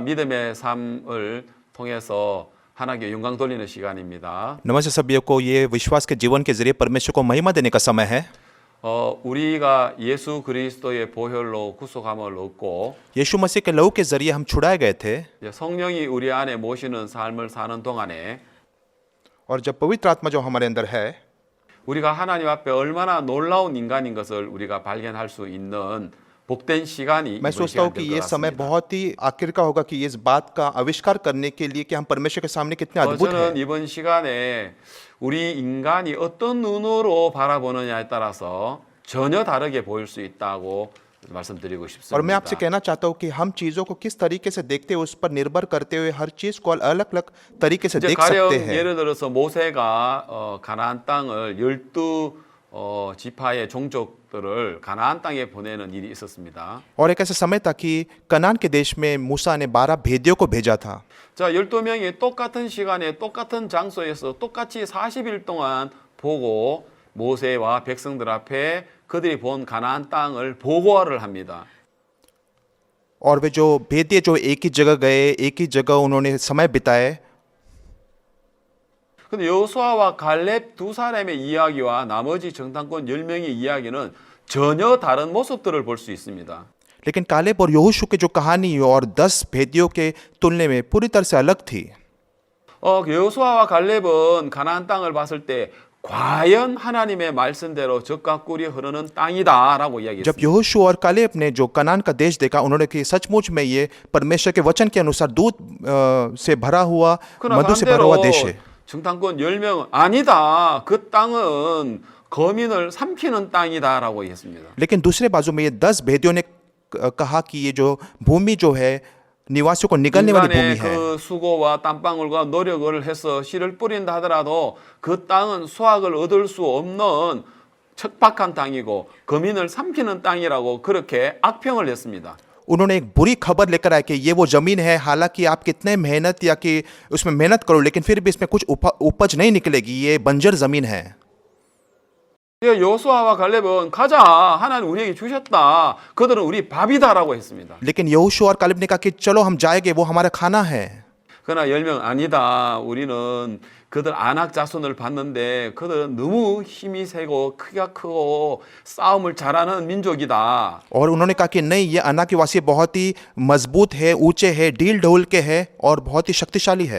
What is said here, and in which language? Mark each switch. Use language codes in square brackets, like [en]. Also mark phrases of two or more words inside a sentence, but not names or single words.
[ko] 믿음의 삶을 통해서 하나님께 영광 돌리는 시간입니다. [hi] नमस्ते सभी को ये विश्वास के जीवन के जरिए परमेश्वर को महिमा देने का समय है। [ko] 우리가 예수 그리스도의 보혈로 구속함을 얻고 [hi] यीशु मसीह के लहू के जरिए हम छुड़ाए गए थे [ko] 이제 성령이 우리 안에 모시는 삶을 사는 동안에 [hi] और जब पवित्र आत्मा जो हमारे अंदर है [ko] 우리가 하나님 앞에 얼마나 놀라운 인간인 것을 우리가 발견할 수 있는 복된 시간이 [hi] मैं [ko] 이번 [hi] सोचता हूँ [ko] 시간이 [hi] कि [ko] 될 [hi] ये [ko] 것 [hi] समय [ko] 같습니다. [hi] बहुत ही आखिर का होगा कि इस बात का आविष्कार करने के लिए कि हम परमेश्वर के सामने कितने अद्भुत [ko] 저는 [hi] हैं। [ko] 이번 시간에 우리 인간이 어떤 눈으로 바라보느냐에 따라서 전혀 다르게 보일 수 있다고 말씀드리고 [hi] और मैं आपसे [ko] 싶습니다. [hi] कहना चाहता हूँ कि हम चीज़ों को किस तरीके से देखते हैं उस पर निर्भर करते हुए हर चीज़ को अलग अलग तरीके से [ko] 이제 [hi] देख [ko] 가령 [hi] सकते हैं। [ko] 예를 들어서 모세가 가나안 땅을 12 지파의 종족들을 가나안 땅에 보내는 일이 있었습니다. [hi] और एक ऐसा समय था कि कनान के देश में मूसा ने 12 भेदियों को भेजा था। [ko] 자, 12명이 똑같은 시간에 똑같은 장소에서 똑같이 40일 동안 보고 모세와 백성들 앞에 그들이 본 가나안 땅을 보고를 합니다. [hi] और वे जो भेदिए जो एक ही जगह गए, एक ही जगह उन्होंने समय बिताए, [ko] 근데 여호수아와 갈렙 두 사람의 이야기와 나머지 정탐꾼 10명의 이야기는 전혀 다른 모습들을 볼 수 있습니다. [hi] लेकिन कालेब और यहोशू के जो कहानी और 10 भेदियों के तुलने में पूरी तरह से अलग थी। [ko] 여호수아와 갈렙은 가나안 땅을 봤을 때 과연 하나님의 말씀대로 젖과 꿀이 흐르는 땅이다라고 [hi] जब [ko] 이야기했습니다. [hi] यहोशू और कालेब ने जो कनान का देश देखा, उन्होंने कि सचमुच में ये परमेश्वर के वचन के अनुसार दूध से भरा हुआ, [ko] 그러나 [hi] मधु से भरा हुआ [ko] 반대로 [hi] देश है। [ko] 정탐꾼 10명은 아니다. 그 땅은 거민을 삼키는 땅이다라고 했습니다. [hi] लेकिन दूसरे बाजू में ये 10 भेदियों ने कहा कि ये जो भूमि जो है निवासियों को निगलने वाली भूमि [ko] 인간의 [hi] है। [ko] 그 수고와 땀방울과 노력을 해서 씨를 뿌린다 하더라도 그 땅은 수확을 얻을 수 없는 척박한 땅이고 거민을 삼키는 땅이라고 그렇게 악평을 했습니다. [hi] उन्होंने एक बुरी खबर लेकर आए कि ये वो जमीन है, हालांकि आप कितने मेहनत या कि उसमें मेहनत करो लेकिन फिर भी इसमें कुछ उपज नहीं निकलेगी, ये बंजर जमीन है। [ko] 여호수아와 갈렙은 가자, 하나님 우리에게 주셨다, 그들은 우리 밥이다라고 했습니다. [hi] लेकिन यहोशू और कालेब ने कहा कि चलो हम जाएंगे, वो हमारा खाना है। [ko] 그러나 10명 아니다. 우리는 그들 안악 자손을 봤는데 그들은 너무 힘이 세고 크기가 크고 싸움을 잘하는 민족이다. [hi] और उन्होंने कहा कि नहीं, ये अना के वासी बहुत ही मजबूत है, ऊंचे है, ढील ढोल के है और बहुत ही शक्तिशाली है।